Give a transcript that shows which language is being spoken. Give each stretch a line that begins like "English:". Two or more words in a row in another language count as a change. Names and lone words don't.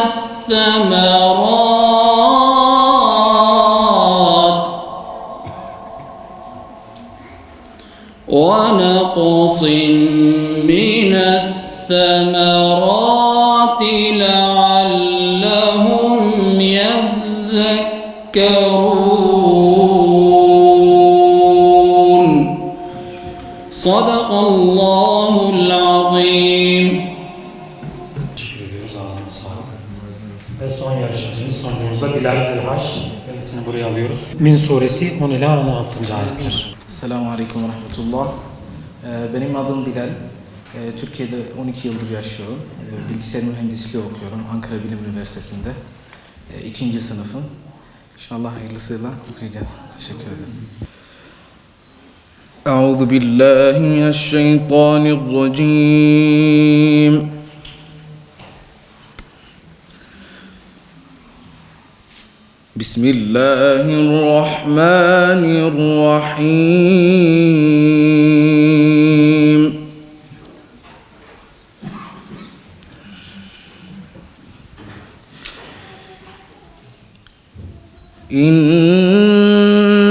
Arabic: الثمرات لعلهم يذكرون صدق الله العظيم.
Turkish: Teşekkür ediyoruz. Ağzına sağlık. Ve son yarışmacımız, sonucumuzda Bilal Elhaş. Kendisini buraya alıyoruz. Min suresi 10 ila 16. ayetler.
Arabic: سلام عليكم ورحمة الله.
Turkish: Benim adım Bilal. Türkiye'de 12 yıldır yaşıyorum. Bilgisayar mühendisliği okuyorum Ankara Bilim Üniversitesi'nde. 2. sınıfım. İnşallah hayırlısıyla okuyacağız. Teşekkür ederim.
Arabic: أعوذ بالله من الشيطان الرجيم بسم الله الرحمن الرحيم إن